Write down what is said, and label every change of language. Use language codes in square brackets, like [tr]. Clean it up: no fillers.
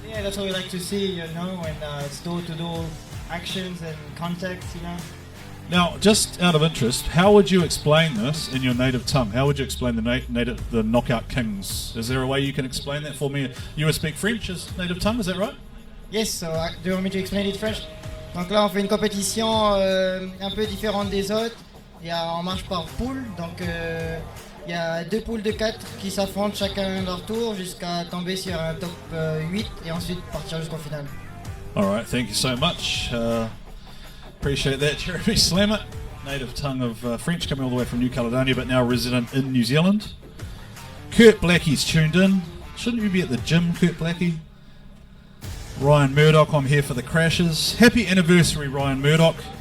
[en] Yeah, that's what we like to see, you know, when it's door-to-door actions and contacts, you know. Now, just out of interest, how would you explain this in your native tongue? How would you explain the Knockout Kings? Is there a way you can explain that for me? You speak French as native tongue, is that right? Yes, so do you want me to explain it French? [fr] Donc là, on fait une compétition un peu différente des autres. On marche par poule, donc il y a 2 poules de 4 qui s'affrontent chacun leur tour jusqu'à tomber sur un top 8 et ensuite partir jusqu'au final. [en] Alright, thank you so much. Appreciate that, Jeremy Slammett, native tongue of French, coming all the way from New Caledonia, but now resident in New Zealand. Kurt Blackie's tuned in. Shouldn't you be at the gym, Kurt Blackie? Ryan Murdoch, I'm here for the crashes. Happy anniversary, Ryan Murdoch.